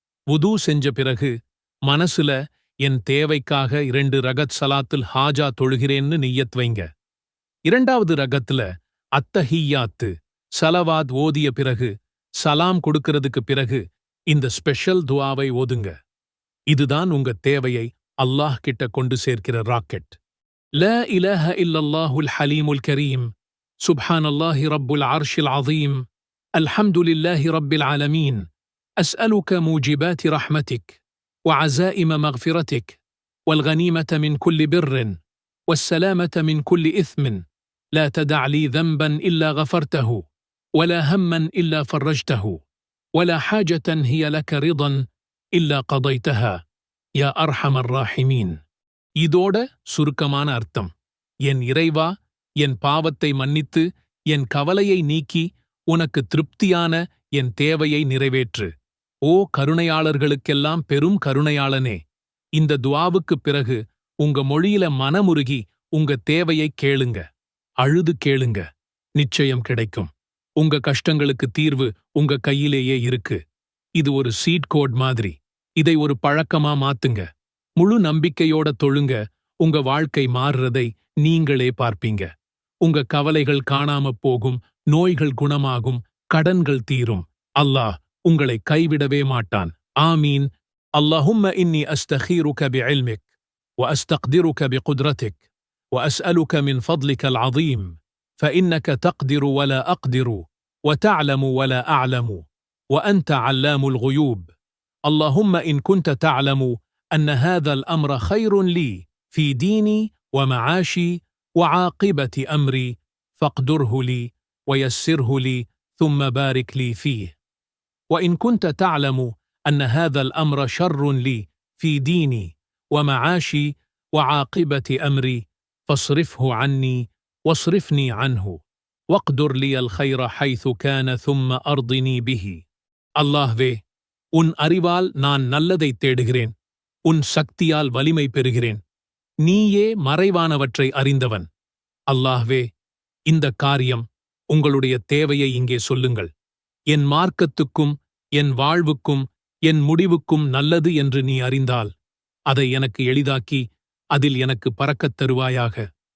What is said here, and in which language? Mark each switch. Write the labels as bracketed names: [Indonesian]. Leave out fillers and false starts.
[Tamil] வுது செஞ்ச பிறகு மனசுல என் தேவைக்காக 2 ரகத் சலாத்துல் ஹாஜா தொழுகிறேன்னு நிய்யத் வைங்க. 2வது ரகத்துல அத்தஹிய்யாத்து சலவாத் ஓதிய பிறகு, சலாம் கொடுக்கிறதுக்கு பிறகு இந்த ஸ்பெஷல் துஆவை ஓதுங்க. இதுதான் உங்க தேவையை அல்லாஹ் கிட்ட கொண்டு சேர்க்கிற ராக்கெட். [Arabic] லா இலாஹ இல்லல்லாஹுல் ஹலீமுல் கரீம், சுப்ஹானல்லாஹி ரப்புல் அர்ஷில் அதீம், அல்ஹம்துலில்லாஹி ரப்பில் ஆலமீன், அஸ்அலுக மூஜிபாத்தி ரஹ்மதிக் وعزائم مغفرتك والغنيمة من كل بر والسلامة من كل إثم لا تدع لي ذنبا إلا غفرته ولا هما إلا فرجته ولا حاجة هي لك رضا إلا قضيتها يا أرحم الراحمين. [Tamil] இதோட சுருக்கமான அர்த்தம்: என் இறைவா, என் பாவத்தை மன்னித்து என் கவலையை நீக்கி உனக்கு திருப்தியான என் தேவையை நிறைவேற்று. ஓ கருணையாளர்களுக்கெல்லாம் பெரும் கருணையாளனே, இந்த துஆவுக்குப் பிறகு உங்க மொழியில மனமுருகி உங்க தேவையை கேளுங்க. அழுது கேளுங்க, நிச்சயம் கிடைக்கும். உங்க கஷ்டங்களுக்கு தீர்வு உங்க கையிலேயே இருக்கு. இது ஒரு சீட் கோட் மாதிரி. இதை ஒரு பழக்கமா மாத்துங்க. முழு நம்பிக்கையோட தொழுங்க. உங்க வாழ்க்கை மாறுறதை நீங்களே பார்ப்பீங்க. உங்க கவலைகள் காணாம போகும், நோய்கள் குணமாகும், கடன்கள் தீரும். அல்லாஹ் உங்களை கைவிடவே மாட்டான். ஆமீன். [Arabic] اللهم إني أستخيرك بعلمك وأستقدرك بقدرتك وأسألك من فضلك العظيم فإنك تقدر ولا أقدر وتعلم ولا أعلم وأنت علام الغيوب. اللهم إن كنت تعلم أن هذا الأمر خير لي في ديني ومعاشي وعاقبة أمري فاقدره لي ويسره لي ثم بارك لي فيه. وإن كنت تعلم أن هذا الأمر شر لي في ديني ومعاشي وعاقبة أمري فاصرفه عني واصرفني عنه واقدر لي الخير حيث كان ثم أرضني به. [Tamil] அல்லாஹ்வே, உன் அறிவால் நான் நல்லதைத் தேடுகிறேன். உன் சக்தியால் வலிமை பெறுகிறேன். நீயே மறைவானவற்றை அறிந்தவன். அல்லாஹ்வே, இந்த காரியம், உங்களுடைய தேவையை இங்கே சொல்லுங்கள். என் மார்க்கத்துக்கும் என் வாழ்வுக்கும் என் முடிவுக்கும் நல்லது என்று நீ அறிந்தால் அதை எனக்கு எளிதாக்கி அதில் எனக்கு பறக்கத் தருவாயாக.